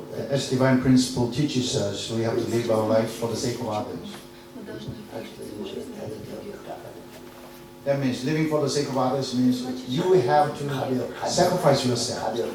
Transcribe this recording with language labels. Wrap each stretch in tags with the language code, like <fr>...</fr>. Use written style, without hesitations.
<en>As divine principle teaches us, we have to live our life for the sake of others.</en> <ru>Мы должны прожить свою жизнь ради других.</ru> <en>That means living for the sake of others means you have to sacrifice yourself.</en>